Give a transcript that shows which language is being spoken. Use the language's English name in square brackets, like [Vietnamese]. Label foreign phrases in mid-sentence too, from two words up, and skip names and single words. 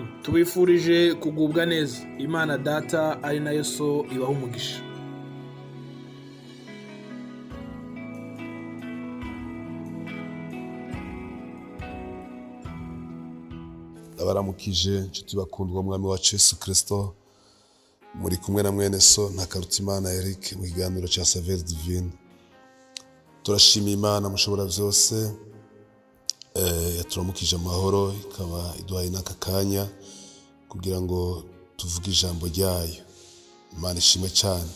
[Kinyarwanda] Tubifurije kugubwa neza. Imana Data ari na Yesu ibaho umugisha. Abaramukije inshuti bakundwa mwami wacu Yesu Kristo, muri kumwe na mwene so NTAKARUTIMANA Eric mu kiganiro cya SAVEUR divine. Turashimira Imana mushobora byose yaturamukije amahoro, ikaba iduhaye n'aka kanya kugira ngo tuvuge ijambo ryayo. Imana ishimwe cyane.